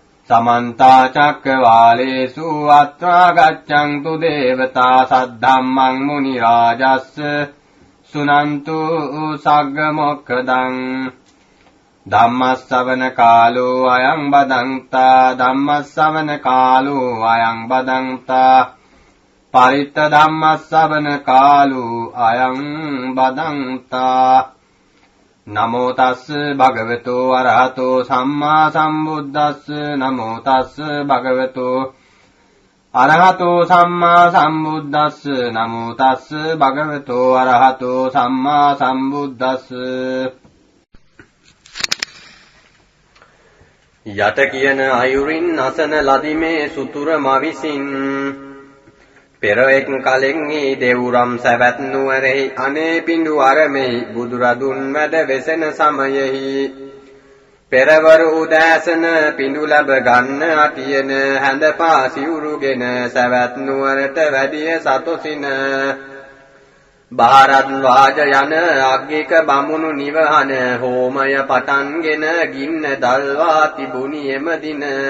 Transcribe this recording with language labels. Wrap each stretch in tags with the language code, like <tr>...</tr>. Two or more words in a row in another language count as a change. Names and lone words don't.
<pi>समन्ता चक्रवालेषु अत्रा गच्छन्तु देवता सद्धम्मं मुनिराजस्य सुनन्तु सग्गमोक्षदं धम्मश्रवण कालो अयं बदन्ता धम्मश्रवण कालो अयं बदन्ता परित्त धम्मश्रवण कालो अयं बदन्ता नमो तस् भगवतो अरहतो सम्मा सम्बुद्धस् नमो तस् भगवतो अरहतो सम्मा सम्बुद्धस् नमो तस् भगवतो अरहतो सम्मा सम्बुद्धस्</pi> <si>යට කියන අයුරින් අසන ලදිමේ සුතුරම විසින් පෙර එක් කලෙන් ඊ දෙවුරම් සැවැත් නුවරෙහි අනේ පිඬු අරමෙහි බුදුරදුන් වැඩ වෙසෙන සමයෙහි පෙරවරු උදෑසන පිඬු ලැබ ගන්න අටියන හැඳ පා සිවුරුගෙන සැවැත් නුවරට වැඩිය සතොසින බාරත් වාජ යන අග්ගික බමුණු නිවහන හෝමය පටන්ගෙන ගින්න දල්වා තිබුණි එම දින</si>